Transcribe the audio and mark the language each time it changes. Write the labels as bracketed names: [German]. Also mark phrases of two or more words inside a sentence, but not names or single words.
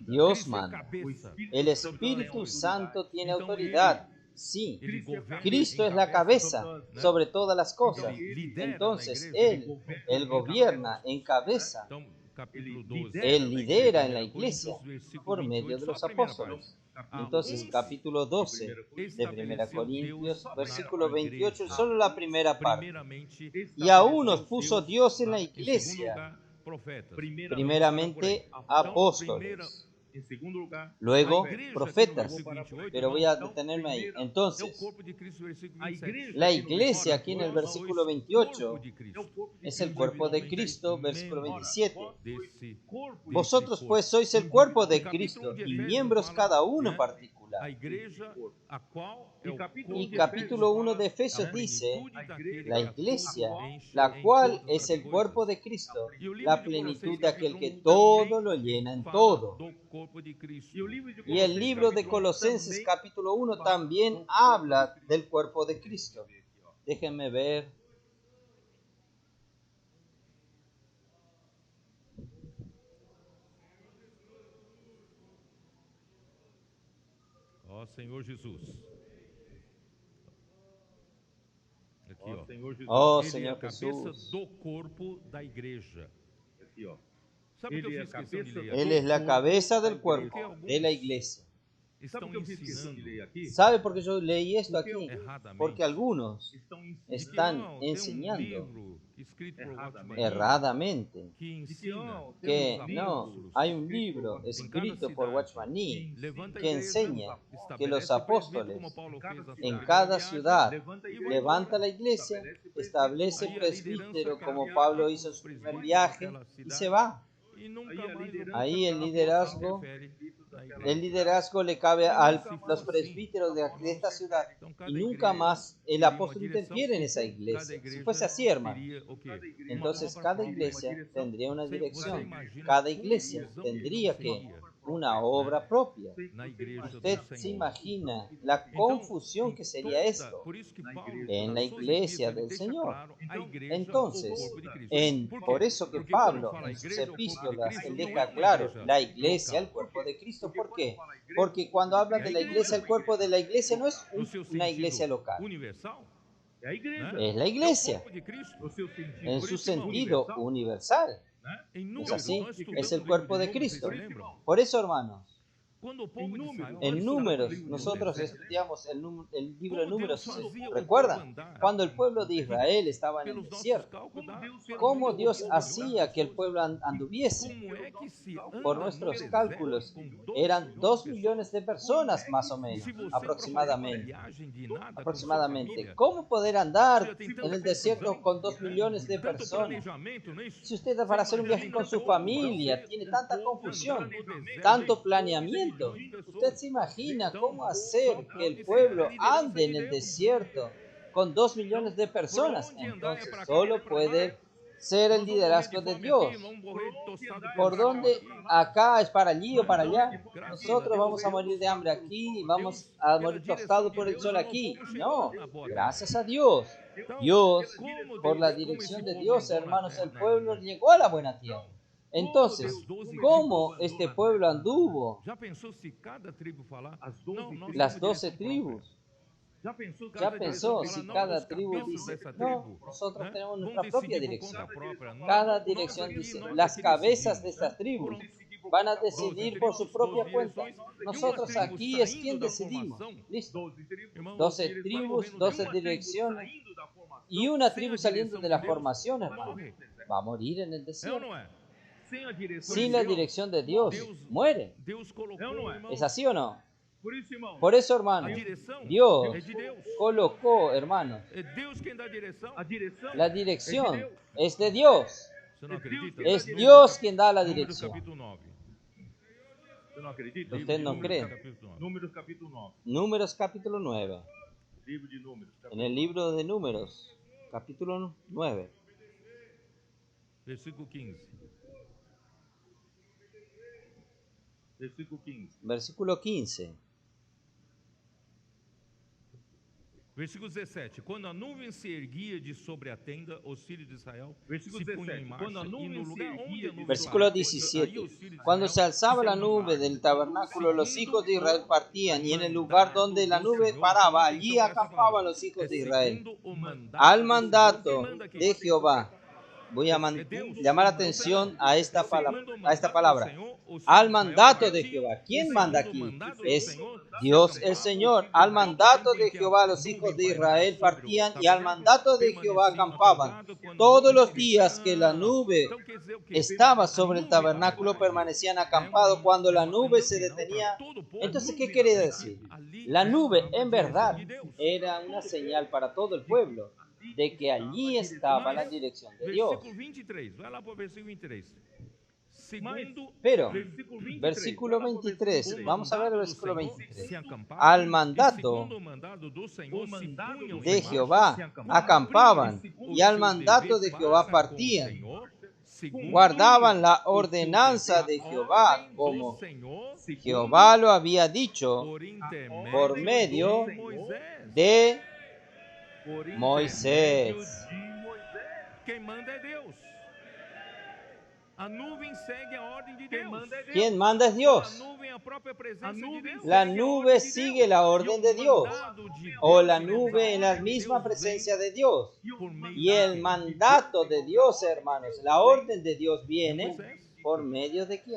[Spanish] Dios [Portuguese] Cristo é manda. cabeça. [Spanish] El Espíritu Santo tiene [Portuguese] Então, [Spanish] autoridad. Sí, [Portuguese] Ele governa, Cristo ele [Spanish] es la [Portuguese] encabeça, [Spanish] cabeza [Portuguese] né? [Spanish] sobre todas las cosas. [Portuguese] Ele lidera [Spanish] Entonces [Portuguese] na igreja, [Spanish] Él gobierna, encabeza. [Portuguese] Então, capítulo 12. [Spanish] Él lidera en la [Portuguese] 1 [Spanish] iglesia [Portuguese] Coríntios, versículo [Spanish] por [Portuguese] 28, [Spanish] medio de los [Portuguese] só a primeira [Spanish] apóstoles. [Portuguese] parte. [Spanish] Entonces, capítulo 12 de 1 Corintios, versículo 28, solo la primera parte. [Portuguese] Primeiramente, [Spanish] Y a unos puso Dios en la [Portuguese] em segundo [Spanish] iglesia, [Portuguese] lugar, profetas. [Spanish] primeramente apóstoles, [Portuguese] Em segundo lugar, [Spanish] luego [Portuguese] A igreja, [Spanish] profetas. [Portuguese] aqui no versículo 28, [Spanish] Pero voy a detenerme ahí. [Portuguese] é o [Spanish] Entonces, [Portuguese] corpo de Cristo, versículo A 27. igreja [Spanish] la iglesia aquí en el versículo 28 [Portuguese] Corpo de Cristo. [Spanish] es el cuerpo de Cristo, versículo 27. [Portuguese] Desse [Spanish] Vosotros pues sois el cuerpo de Cristo y miembros cada uno [Portuguese] a [Spanish] particular. [Portuguese] igreja, a qual é o [Spanish] Y [Portuguese] corpo [Spanish] capítulo 1 de [Portuguese] a [Spanish] Efesios dice, [Portuguese] plenitude daquele [Spanish] la [Portuguese] que a [Spanish] iglesia, [Portuguese] tudo enche [Spanish] la [Portuguese] em [Spanish] cual [Portuguese] todas [Spanish] es [Portuguese] as [Spanish] el cuerpo [Portuguese] coisas. [Spanish] de Cristo, [Portuguese] E o livro [Spanish] la [Portuguese] de [Spanish] plenitud [Portuguese] Colossenses, [Spanish] de aquel que [Portuguese] capítulo 1, [Spanish] todo [Portuguese] também [Spanish] lo llena en [Portuguese] fala [Spanish] todo. [Portuguese] do corpo de Cristo. [Spanish] Y el libro de Colosenses capítulo 1 también habla del cuerpo de Cristo. Déjenme ver. [Portuguese] Ó Senhor Jesus. Aqui, ó. Senhor Jesus, [Spanish] Oh, [Portuguese] Ele é a [Spanish] Señor [Portuguese] cabeça [Spanish] Jesús. [Portuguese] do corpo da igreja. aqui, ó. Sabe o que eu Ele é fiz a questão de cabeça ler do- [Spanish] Él [Portuguese] aqui? [Spanish] es la cabeza del cuerpo de la iglesia. [Portuguese] Estão Sabe o que eu fiz questão de ensinando ler aqui? [Spanish] ¿Sabe por qué yo leí esto aquí? [Portuguese] erradamente. [Spanish] Porque algunos [Portuguese] Estão ensinando [Spanish] están [Portuguese] Não, tem [Spanish] enseñando [Portuguese] livro escrito por [Spanish] erradamente. [Portuguese] Watchman erradamente que que ensina não, que os [Spanish] no, [Portuguese] apóstolos [Spanish] hay un libro escrito por Watchman Nee [Portuguese] levanta a [Spanish] que [Portuguese] igreja, [Spanish] enseña [Portuguese] estabelece [Spanish] que los [Portuguese] presbítero, [Spanish] apóstoles [Portuguese] como Paulo fez na [Spanish] en [Portuguese] sua [Spanish] cada [Portuguese] viagem, [Spanish] ciudad [Portuguese] levanta a igreja, [Spanish] levanta la iglesia, establece presbítero como Pablo hizo en su primer viaje y se va. [Portuguese] e nunca Aí a mais liderança o [Spanish] Ahí el [Portuguese] apóstolo [Spanish] liderazgo, [Portuguese] interfere na igreja. [Spanish] el liderazgo le cabe a los presbíteros de esta ciudad [Portuguese] Então, cada [Spanish] y nunca [Portuguese] igreja [Spanish] más el [Portuguese] teria uma [Spanish] apóstol [Portuguese] direção, [Spanish] interfiere en esa [Portuguese] cada [Spanish] iglesia. [Portuguese] igreja [Spanish] Si fuese así, hermano, [Portuguese] teria o quê? [Spanish] entonces [Portuguese] Uma [Spanish] cada [Portuguese] obra [Spanish] iglesia [Portuguese] própria. [Spanish] tendría una [Portuguese] Você [Spanish] dirección. [Portuguese] imagina [Spanish] Cada [Portuguese] quão [Spanish] iglesia [Portuguese] visão [Spanish] tendría [Portuguese] que que seria [Spanish] una obra propia. [Portuguese] na igreja [Spanish] Usted [Portuguese] do [Spanish] se [Portuguese] Senhor. [Spanish] imagina la confusión que sería esto [Portuguese] Por isso que Paulo, [Spanish] en la [Portuguese] nas suas [Spanish] iglesia [Portuguese] epístolas, [Spanish] del [Portuguese] deixa [Spanish] Señor. [Portuguese] claro a igreja, [Spanish] Entonces, [Portuguese] o corpo de Cristo. ¿Por qué? [Spanish] por eso que [Portuguese] Porque quando [Spanish] Pablo [Portuguese] fala [Spanish] en sus [Portuguese] igreja, o corpo de [Spanish] epístolas [Portuguese] Cristo, [Spanish] él [Portuguese] não é [Spanish] deja [Portuguese] uma [Spanish] claro [Portuguese] igreja [Spanish] la iglesia, el [Portuguese] local. [Spanish] cuerpo de Cristo. ¿Por qué? Porque cuando habla de la iglesia, el cuerpo de la iglesia no es [Portuguese] No seu [Spanish] una iglesia [Portuguese] sentido [Spanish] local, [Portuguese] universal, É a igreja. né? [Spanish] es la [Portuguese] É o [Spanish] iglesia [Portuguese] corpo de Cristo. No seu sentido. [Spanish] en [Portuguese] Por [Spanish] su [Portuguese] isso, irmão, [Spanish] sentido universal. [Portuguese] Né? Em [Spanish] ¿Es [Portuguese] números, [Spanish] así? [Portuguese] nós estudamos [Spanish] Es el [Portuguese] no [Spanish] cuerpo [Portuguese] livro [Spanish] de [Portuguese] Números, [Spanish] Cristo. [Portuguese] vocês lembram? [Spanish] Por eso, hermanos, [Portuguese] Quando o povo de Israel [Spanish] en [Portuguese] estava [Spanish] Números, [Portuguese] no [Spanish] nosotros [Portuguese] deserto, [Spanish] estudiamos el libro de [Portuguese] como Deus [Spanish] Números. [Portuguese] fazia o [Spanish] ¿Recuerdan? [Portuguese] povo andar [Spanish] Cuando el pueblo de Israel estaba en el [Portuguese] pelos nossos [Spanish] desierto, [Portuguese] cálculos, [Spanish] ¿cómo Dios hacía que el pueblo anduviese? [Portuguese] Como é que se anda [Spanish] Por [Portuguese] no [Spanish] nuestros [Portuguese] deserto [Spanish] cálculos, [Portuguese] com 2 [Spanish] eran [Portuguese] milhões [Spanish] 2 [Portuguese] de [Spanish] millones de personas, más o [Portuguese] pessoas? [Spanish] menos, [Portuguese] Se você para fazer uma [Spanish] aproximadamente. [Portuguese] viagem de nada com sua [Spanish] Aproximadamente. [Portuguese] família, [Spanish] ¿Cómo poder [Portuguese] você [Spanish] andar [Portuguese] já tem [Spanish] en [Portuguese] tanta [Spanish] el desierto [Portuguese] confusão, [Spanish] con 2 [Portuguese] né? [Spanish] millones de [Portuguese] Tanto [Spanish] personas? [Portuguese] planejamento, não é isso? [Spanish] Si usted para hacer un viaje con su familia tiene tanta confusión, tanto planeamiento, usted se imagina cómo hacer que el pueblo ande en el desierto con 2 millones de personas. Entonces solo puede ser el liderazgo de Dios. ¿Por dónde? Acá es para allí o para allá. Nosotros vamos a morir de hambre aquí y vamos a morir tostados por el sol aquí. No, gracias a Dios. Dios, por la dirección de Dios, hermanos, el pueblo llegó a la buena tierra. Entonces, ¿cómo este pueblo anduvo? [Portuguese] Já pensou se cada tribo falar? As 12 Não, nós [Spanish] Las [Portuguese] temos [Spanish] 12 [Portuguese] direção [Spanish] tribus. [Portuguese] Já pensou? [Spanish] ¿Ya pensó si no, cada los tribu cabezas dice, [Portuguese] dessa [Spanish] no, tribu, nosotros [Portuguese] né, [Spanish] tenemos [Portuguese] vão [Spanish] nuestra propia [Portuguese] decidir por [Spanish] dirección? [Portuguese] conta própria. [Spanish] Cada [Portuguese] Nós [Spanish] dirección [Portuguese] aqui, [Spanish] dice, [Portuguese] nós [Spanish] las [Portuguese] aqui [Spanish] cabezas [Portuguese] decidimos, [Spanish] de estas [Portuguese] né? [Spanish] tribus [Portuguese] Por [Spanish] van a decidir por su propia cuenta. [Portuguese] direções, e uma [Spanish] Nosotros [Portuguese] tribo [Spanish] aquí es [Portuguese] saindo [Spanish] quien [Portuguese] da [Spanish] decidimos. [Portuguese] formação, [Spanish] Listo. [Portuguese] 12 tribos. irmão, [Spanish] 12 [Portuguese] eles vão [Spanish] tribus, [Portuguese] morrer no [Spanish] 12 [Portuguese] deserto. [Spanish] direcciones [Portuguese] Saindo da formação. [Spanish] y una Sin tribu la saliendo dirección de la de Dios, formación, hermano. [Portuguese] morre. [Spanish] Va a morir en el [Portuguese] É ou [Spanish] desierto. [Portuguese] não é? Sem a direção [Spanish] Sin [Portuguese] de [Spanish] la [Portuguese] Deus. [Spanish] dirección de Dios, muere. [Portuguese] Deus colocou, É ou não é? irmão, [Spanish] ¿Es así o no? [Portuguese] Por isso, irmão, [Spanish] Por eso, [Portuguese] a [Spanish] hermano, [Portuguese] direção [Spanish] Dios [Portuguese] é de Deus. colocou, hermano, É Deus quem dá a direção. a direção [Spanish] la dirección es de Dios. [Portuguese] Você não acredita? [Spanish] Es [Portuguese] Números [Spanish] Dios quien da la [Portuguese] Números [Spanish] dirección. [Portuguese] capítulo 9. Você não acredita? [Spanish] Usted no Números cree. capítulo 9. [Portuguese] Números capítulo 9. [Spanish] Números capítulo 9. [Portuguese] Livro de Números. [Spanish] En el libro de Números, capítulo 9, [Portuguese] Versículo 15. Versículo 15. [Spanish] versículo 15. [Portuguese] Versículo 17. Quando a nuvem se erguia de sobre a tenda, os filhos de Israel [Spanish] Versículo [Portuguese] se punham [Spanish] 17. [Portuguese] em marcha, Quando a e nuvem no se lugar erguia onde a de nuvem [Spanish] Versículo [Portuguese] parava, [Spanish] 17. [Portuguese] aí os filhos de [Spanish] Cuando [Portuguese] Israel [Spanish] se alzaba la [Portuguese] se [Spanish] nube [Portuguese] iam [Spanish] del tabernáculo, los hijos de Israel partían, y en el lugar donde la nube Señor, paraba, atención allí para esa acampaban palabra. los hijos [Portuguese] É [Spanish] de Israel. [Portuguese] segundo o mandato [Spanish] Al [Portuguese] do [Spanish] mandato [Portuguese] Senhor. Quem manda aqui? [Spanish] de Jehová. Voy a llamar la atención a esta palabra. Al mandato de Jehová. ¿Quién manda aquí? Es Dios el Señor. Al mandato de Jehová los hijos de Israel partían, y al mandato de Jehová acampaban. Todos los días que la nube estaba sobre el tabernáculo permanecían acampados. Cuando la nube se detenía, entonces ¿qué quería decir? La nube en verdad era una señal para todo el pueblo de que allí estaba la dirección de Dios. Versículo 23. [Portuguese] Vai lá para o versículo 23. Segundo [Spanish] Pero, [Portuguese] Versículo 23. [Spanish] versículo 23, vamos a ver el versículo [Portuguese] do Senhor [Spanish] 23. [Portuguese] se acampavam, [Spanish] Al [Portuguese] e [Spanish] mandato [Portuguese] segundo o mandado do Senhor se punham [Spanish] de [Portuguese] em [Spanish] Jehová [Portuguese] marcha, [Spanish] acampaban, y al mandato de Jehová partían. Guardaban la ordenanza de Jehová como Jehová lo había dicho por medio de Moisés. [Portuguese] Quem manda é Deus. A nuvem segue a ordem de Deus. [Spanish] ¿Quién manda es [Portuguese] A [Spanish] Dios? [Portuguese] nuvem é a própria presença de Deus. [Spanish] La nube sigue la orden de Dios, o la nube en la misma presencia de Dios. Y el mandato de Dios, hermanos, la orden de Dios viene por medio de quién?